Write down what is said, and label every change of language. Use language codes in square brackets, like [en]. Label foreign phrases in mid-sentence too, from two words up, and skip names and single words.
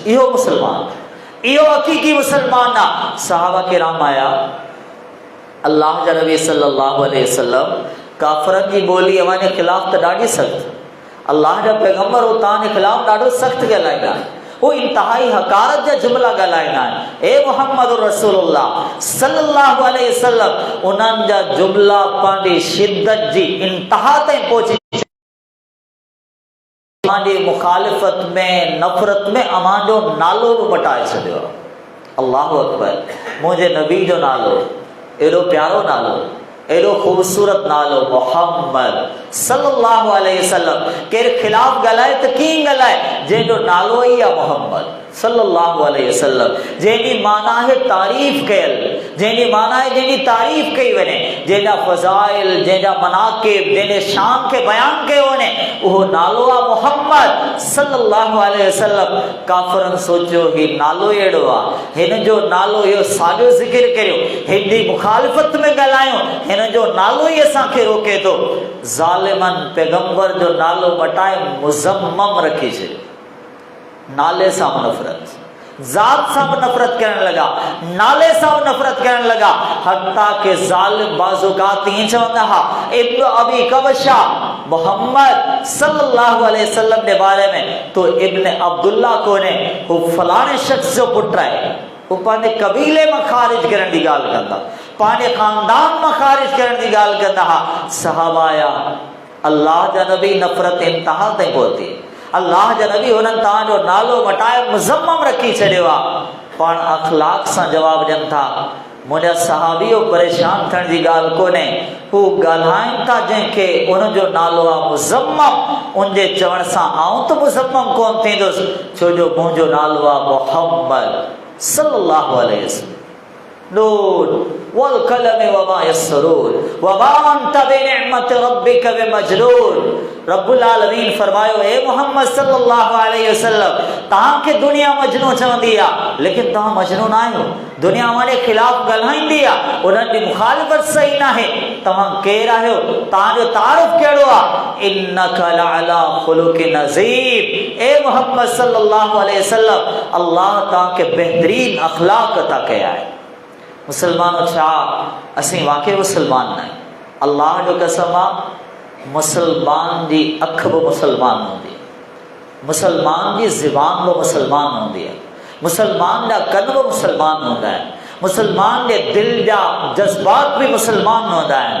[sd] इहो मुसलमान, इहो हक़ीक़ी मुसलमान आहे। सहाबा किराम आया, अल्लाह जा नबी [ar] صلى الله عليه وسلم [sd] काफ़रनि जी ॿोली अव्हांजे ख़िलाफ़ त ॾाढी सख़्तु, अल्लाह जा पैगम्बर हो तव्हांजे ख़िलाफ़ ॾाढो सख़्तु ॻाल्हाईंदा आहिनि, वो इंतहाई हकारत जा जुमला ॻाल्हाईंदा आहिनि। [ar] ए محمد رسول الله صلى الله عليه وسلم, [sd] उन्हनि जा जुमला पंहिंजी शिद्दत जी इंतहा ताईं पहुची, अव्हांजी मुखालिफ़त में, नफ़रत में अव्हांजो नालो बि मटाए छॾियो। [ar] الله أكبر. [sd] मुंहिंजे नबी जो नालो एॾो प्यारो नालो, एॾो ख़ूबसूरत नालो मुहम्मद [ar] صلى الله عليه وسلم. [sd] केरु ख़िलाफ़ ॻाल्हाए त कीअं ॻाल्हाए, जंहिंजो नालो ई आहे मुहम्मद [ar] صلى الله عليه وسلم, [sd] जंहिंजी माना आहे तारीफ़ कयल, जंहिंजी माना आहे जंहिंजी तारीफ़ कई वञे, जंहिंजा फ़ज़ाइल, जंहिंजा मनाक़िब, जंहिंजे शान खे बयानु कयो वञे, उहो नालो आहे मुहम्मद [ar] صلى الله عليه وسلم. [sd] काफ़िरनि सोचियो ही नालो अहिड़ो आहे, हिन जो नालो इहो साॻियो ज़िक्र करियो, हिन जी मुखालिफ़त में ॻाल्हायूं, हिन जो नालो ई असांखे रोके थो। ज़ालिमनि पैगम्बर जो नालो मटाए मुज़म्मम रखी छॾियो। नाले सां नफ़रत, ज़ात सां नफ़रत करण लॻा, नाले सां नफ़रत करण लॻा। हत्ता के ज़ालिम बाज़ुकात ईअं चवंदा हा, इब्न अबी कबशा मोहम्मद [ar] صلى الله عليه وسلم [sd] जे बारे में तो इब्न अब्दुल्ला कोने, हू फलाणे शख़्स जो पुटु आहे। हू पंहिंजे कबीले मां ख़ारिज करण जी ॻाल्हि कंदा, पंहिंजे ख़ानदान मां ख़ारिज करण जी ॻाल्हि कंदा हा। सहाबा आया, अल्लाह जा नबी नफ़रत इंतहा ताईं पहुती, अल्लाह जा नबी हुननि तव्हांजो नालो मटाए मुज़म्मम रखी छॾियो आहे। पाण अख़लाक सां जवाबु ॾियनि था, मुंहिंजा सहाबियो परेशान थियण जी ॻाल्हि कोन्हे, हू ॻाल्हाइनि था जंहिंखे उनजो नालो आहे मुज़म्मम, उनजे चवण सां आउं त मुज़म्मम कोन थींदुसि, छो जो मुंहिंजो नालो आहे मुहम्मद [ar] صلى الله عليه وسلم. ن والقلم وما يسطرون وما أنت بنعمة ربك بمجنون. [sd] रब्बुल आलमीन फरमायो, ए मोहम्मद [ar] صلى الله عليه وسلم, [sd] तहां के दुनिया मजनू चवंदी आहे, लेकिन तहां मजनू न आहियो। दुनिया वाले खिलाफ ॻाल्हाईंदी आहे, उन्हनि जी मुखालिफ़त सही न आहे। तव्हां केरु आहियो? तव्हांजो तारुफ़ कहिड़ो आहे? [ar] إنك لعلى خلق عظيم. [sd] ए मोहम्मद [ar] صلى الله عليه وسلم, [sd] अल्लाह तव्हांखे बहितरीन अख़लाक़ अता कया आहे। मुसलमानो, छा असीं वाक़ई मुसलमान न आहियूं? अल्लाह जो कसम आहे, मुसलमान जी अख बि मुसलमान हूंदी आहे, मुसलमान जी ज़ुबान बि मुसलमान हूंदी आहे, मुसलमान जा कन बि मुसलमान हूंदा आहिनि, मुसलमान जे दिल जा जज़्बात बि मुसलमान हूंदा आहिनि।